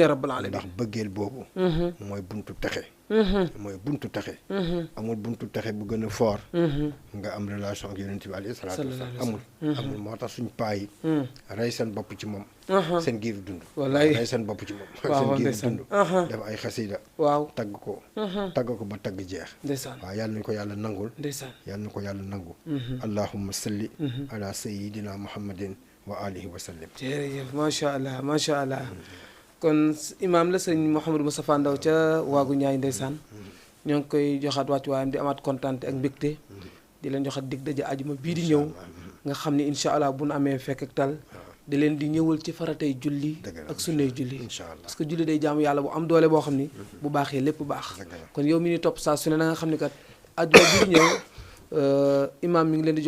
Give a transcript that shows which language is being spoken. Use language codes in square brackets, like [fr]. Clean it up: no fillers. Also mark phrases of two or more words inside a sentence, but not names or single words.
[ar] يا رب العالمين [wo] ndax bëggeel boobu mooy buntu texe mooy buntu texe amul buntu texe bu gën a fort nga am relation ak yonent bi [ar] عليه الصلاة والسلام [wo] amul moo tax suñ paa yi rey seen bopp ci moom seen giiru dund wallaay rey seen bopp ci moom seen giiru dund def ay xasida waaw tagg ko ba tagg jeex waaw yàlla nañ ko yàlla nangul yàlla nañ ko yàlla nangu [ar] اللهم صل على سيدنا محمد وآله وسلم [wo] jërëjëf [ar] ما شاء الله ما شاء الله [wo] kon imaam la sëñ Mouhamadou Moustapha Ndaw ca waagu ñaay ndeysaan ñoo ngi koy joxaat wàccu waayam di amaat kontaan ak mbégte di leen joxaat dig daje ajuma bii di ñëw nga xam ni [ar] إن شاء الله [wo] bu nu amee fekk ak tal di leen di ñëwal ci faratay julli ak sunnay julli [fr] parce que [wo] julli day jaamu yàlla bu am doole boo xam ni bu baaxee lépp baax kon yow mi ni topp saa su ne na nga xam ni kat ajuma bii di ñëw imaam mi ngi leen di